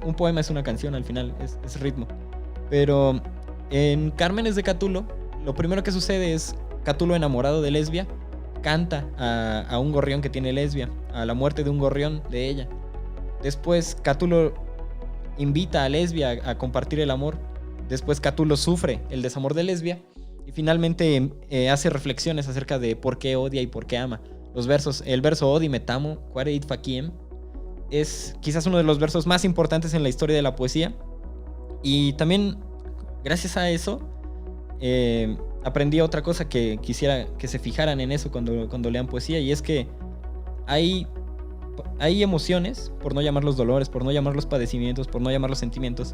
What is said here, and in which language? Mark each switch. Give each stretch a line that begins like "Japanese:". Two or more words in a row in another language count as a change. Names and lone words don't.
Spanish: Un poema es una canción al final, es ritmo. Pero en Cármenes de Catulo, lo primero que sucede es Catulo, enamorado de Lesbia, canta a un gorrión que tiene Lesbia, a la muerte de un gorrión de ella. Después Catulo invita a Lesbia a compartir el amor. Después Catulo sufre el desamor de Lesbia y finalmente hace reflexiones acerca de por qué odia y por qué ama. El verso
Latin: Odi me tamo, quare id faciem,
Spanish: es quizás uno de los versos más importantes en la historia de la poesía. Y también, gracias a eso, aprendí otra cosa que quisiera que se fijaran en eso cuando lean poesía, y es que hay emociones, por no llamarlos dolores, por no llamarlos padecimientos, por no llamarlos sentimientos.